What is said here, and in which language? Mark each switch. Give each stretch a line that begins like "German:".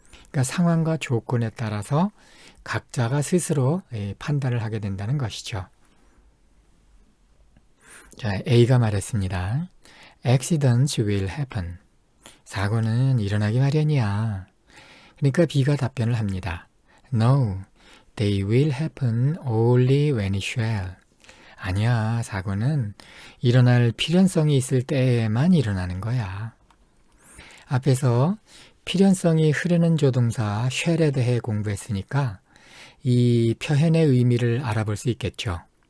Korean: 그러니까 상황과 조건에 따라서 각자가 스스로 판단을 하게 된다는 것이죠. A가 말했습니다.
English: Accidents will happen.
Korean: 사고는 일어나기 마련이야. 그러니까 B가 답변을 합니다.
English: No, they will happen only when it shall.
Korean: 아니야, 사고는 일어날 필연성이 있을 때에만 일어나는 거야. 앞에서 필연성이 흐르는 조동사 shall에 대해 공부했으니까 이 표현의 의미를 알아볼 수 있겠죠.